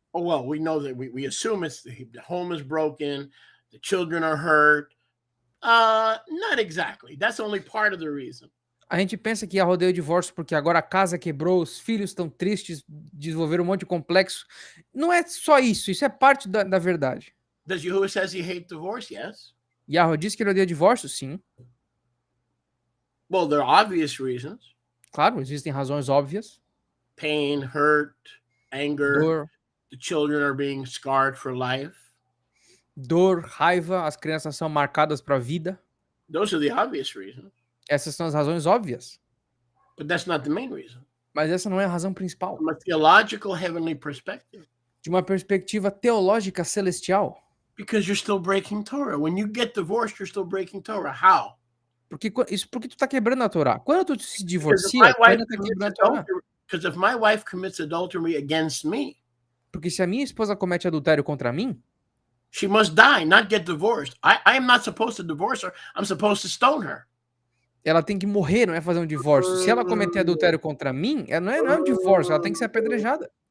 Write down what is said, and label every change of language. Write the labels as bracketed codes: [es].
[en] Oh, well, we know that we assume it's the home is broken, the children are hurt. Not exactly. That's only part of the reason. [pt] A gente pensa que Yahweh odeia o divórcio porque agora a casa quebrou, os filhos estão tristes, desenvolveram um monte de complexo. Não é só isso, isso é parte da verdade. [en] Does Yahweh says he hates divorce? Yes. [pt] Yahweh diz que ele odeia divórcio? Sim. [en] Well, there are obvious reasons. [pt] Claro, existem razões óbvias. [en] Pain, hurt, anger. [pt] Dor. [en] The children are being scarred for life. [pt] Dor, raiva, as crianças são marcadas para a vida. [en] Those are the obvious reasons. [pt] Essas são as razões óbvias. [en] But that's not the main reason. [pt] Mas essa não é a razão principal. [en] From a theological heavenly perspective. [pt] De uma perspectiva teológica celestial. [en] Because you're still breaking Torah. When you get divorced, you're still breaking Torah. How? [pt] Porque tu tá quebrando a Torá. Quando tu se divorcia, tu ainda tá quebrando a Torá. [en] Because if my wife commits adultery against me, [pt] porque se a minha esposa comete adultério contra mim, [en] she must die, not get divorced. I am not supposed to divorce her. I'm supposed to stone her. [pt] Ela tem que morrer, não é fazer um divórcio. Se ela cometer adultério contra mim, ela não é um divórcio, ela tem que ser apedrejada.